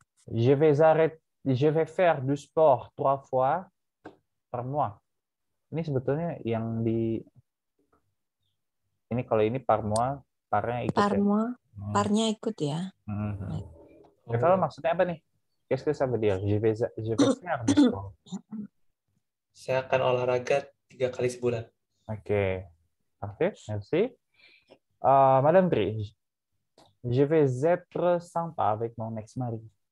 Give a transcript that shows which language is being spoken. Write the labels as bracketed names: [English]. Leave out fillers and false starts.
[French] Je vais faire du sport 3 fois par mois. [Indonesian] Ini sebetulnya yang ini kalau ini par mois, parnya ikut ya. Parnya ikut ya. Kalau maksudnya apa nih? [French] Qu'est-ce que ça veut dire? Je vais faire du sport. [Indonesian] Saya akan olahraga 3 kali sebulan. [French] Oke. Parfait, merci. Madame Tri, je vais être sympa avec mon ex-mari.